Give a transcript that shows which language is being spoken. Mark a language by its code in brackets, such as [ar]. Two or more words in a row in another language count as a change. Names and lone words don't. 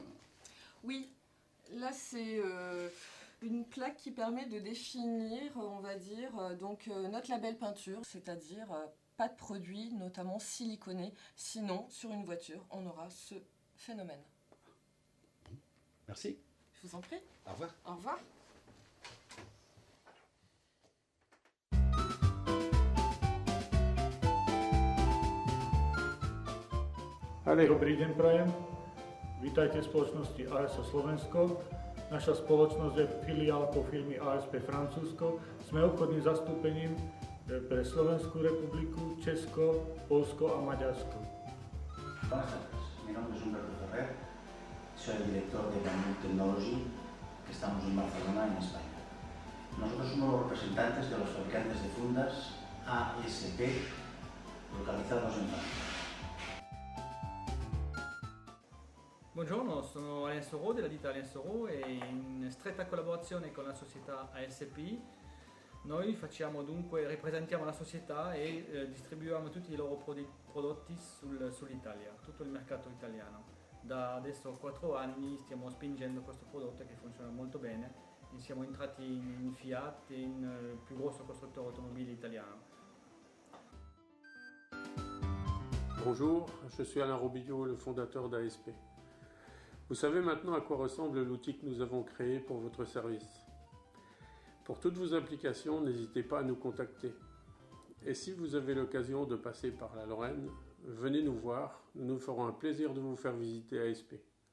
[fr] Oui, là c'est une plaque qui permet de définir, on va dire, notre label peinture, c'est-à-dire pas de produit, notamment siliconé. Sinon, sur une voiture, on aura ce phénomène. Merci. Je vous en prie. Au revoir. Au revoir. [sk] Dobrý deň prajem. Vítajte v spoločnosti ASO Slovensko. Naša spoločnosť je filiálkou firmy ASP Francúzsko. Sme obchodným zastúpením pre Slovenskú republiku, Česko, Polsko a Maďarsko. [es] Buenas tardes, mi nombre es Humberto Ferrer, soy el director de Bamboo Technology, que estamos en Barcelona, en España. Nosotros somos los representantes de los fabricantes de fundas ASP localizados en Francia. [it] Buongiorno, sono Alain Soro della ditta Alain Soro e in stretta collaborazione con la società ASP noi rappresentiamo la società e distribuiamo tutti i loro prodotti sull'Italia, tutto il mercato italiano. Da adesso 4 anni stiamo spingendo questo prodotto che funziona molto bene e siamo entrati in Fiat, il più grosso costruttore automobile italiano. [fr] Bonjour, je suis Alain Robillot, le fondateur d'ASP. Vous savez maintenant à quoi ressemble l'outil que nous avons créé pour votre service. Pour toutes vos applications, n'hésitez pas à nous contacter. Et si vous avez l'occasion de passer par la Lorraine, venez nous voir, nous nous ferons un plaisir de vous faire visiter ASP.